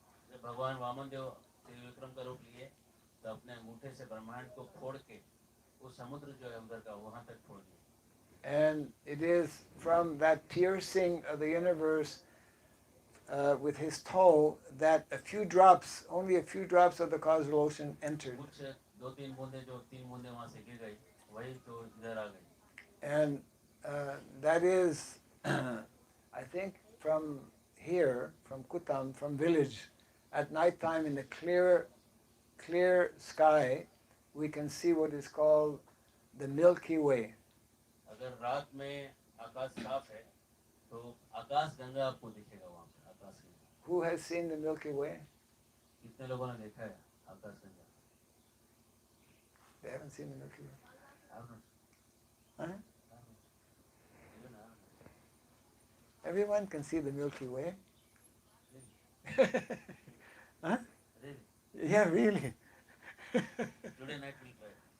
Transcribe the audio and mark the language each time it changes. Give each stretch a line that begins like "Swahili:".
Hindi: जब भगवान वामन देव त्रिविक्रम का रूप लिए तो अपने अंगूठे से ब्रह्मांड को फोड़ के वो समुद्र जो है उधर का वहां तक फोड़ दिया.
English: And it is from that piercing of the universe with his toe that only a few drops of the causal ocean entered.
Hindi: कुछ दो तीन बूंदे जो तीन बूंदे वहां से गिर गई वही तो इधर आ गई.
English: And that is, I think, from here, from Kutam, from village, at night time in the clear sky, we can see what is called the Milky Way.
Hindi: अगर रात में आकाश साफ है तो आकाश गंगा आपको दिखेगा वहां पे. आकाश Ganga
English: Who has seen the Milky Way?
Hindi: कितने लोगों ने देखा है आकाश Ganga?
English: They haven't seen the Milky Way. Huh? Even I haven't. Everyone can see the Milky Way. Huh? Really? Yeah, really. Today night we'll try.